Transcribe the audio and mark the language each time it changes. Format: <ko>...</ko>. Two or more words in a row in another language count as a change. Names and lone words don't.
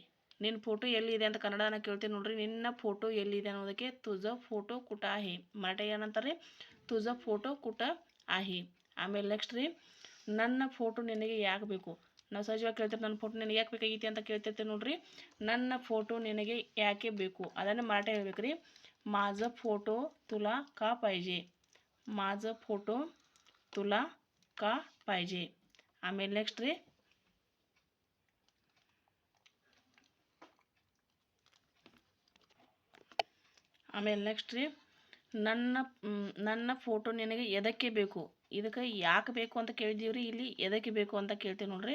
<kn>ನಿನ್ನ ಫೋಟೋ ಎಲ್ಲಿದೆ ಅಂತ ಕನ್ನಡನ ಕೇಳ್ತೀನಿ ನೋಡ್ರಿ. ನಿನ್ನ ಫೋಟೋ ಎಲ್ಲಿದೆ ಅನ್ನೋದಕ್ಕೆ</kn> <mr>तुझा फोटो कुठे आहे.</mr> <kn>ಮರಾಠಿ ಏನಂತಾರೆ?</kn> <mr>तुझा फोटो कुठे आहे.</mr> <kn>ಆಮೇಲೆ ನೆಕ್ಸ್ಟ್ ರೀ, ನನ್ನ ಫೋಟೋ ನಿನಗೆ ಯಾಕೆ ಬೇಕು. ನಾವು ಸಹಜವಾಗಿ ಕೇಳ್ತೀವಿ, ನನ್ನ ಫೋಟೋ ನಿನಗೆ ಯಾಕೆ ಬೇಕಾಗೈತಿ ಅಂತ ಕೇಳ್ತಿರ್ತೀವಿ ನೋಡ್ರಿ. ನನ್ನ ಫೋಟೋ ನಿನಗೆ ಯಾಕೆ ಬೇಕು ಅದನ್ನು ಮರಾಠಿ ಹೇಳ್ಬೇಕ್ರಿ.</kn> <mr>माझ फोटो तुला का पाहिजे. माझ फोटो तुला का पाहिजे.</mr> <kn>ಆಮೇಲೆ ನೆಕ್ಸ್ಟ್ ರೀ, ನನ್ನ ಫೋಟೋ ನಿನಗೆ ಎದಕ್ಕೆ ಬೇಕು. ಇದಕ್ಕೆ ಯಾಕೆ ಬೇಕು ಅಂತ ಕೇಳಿದೀವ್ರಿ. ಇಲ್ಲಿ ಎದಕ್ಕೆ ಬೇಕು ಅಂತ ಕೇಳ್ತೀವಿ ನೋಡ್ರಿ.</kn>